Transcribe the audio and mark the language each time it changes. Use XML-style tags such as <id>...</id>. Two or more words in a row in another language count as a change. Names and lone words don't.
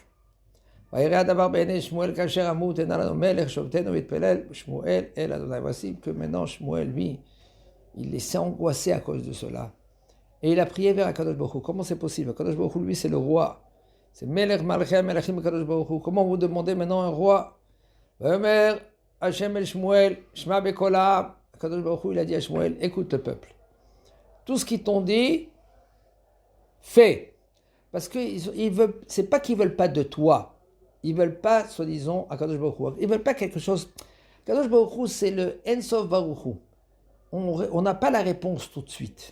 <fr>Voici que maintenant Shmuel, lui, il s'est angoissé à cause de cela. Et il a prié vers</fr> <he>הקדוש ברוך הוא.</he> <fr>Comment c'est possible?</fr> <he>הקדוש ברוך הוא,</he> <fr>lui, c'est le roi. C'est</fr> <he>מלך מלכי המלכים הקדוש ברוך הוא.</he> <fr>Comment vous demandez maintenant un roi?</fr> <he>ויאמר השם אל שמואל שמע בקול העם. הקדוש ברוך הוא,</he> <fr>il a dit à Shmuel, écoute le peuple. Tout ce qu'ils t'ont dit, fais. Parce que c'est pas qu'ils veulent pas de toi. Ils veulent pas, soi-disant,</fr> <he>הקדוש ברוך הוא.</he> <fr>Ils veulent pas quelque chose.</fr> <he>הקדוש ברוך הוא,</he> <fr>c'est le</fr> <he>אין סוף ברוך הוא.</he> <fr>On n'a pas la réponse tout de suite.</fr>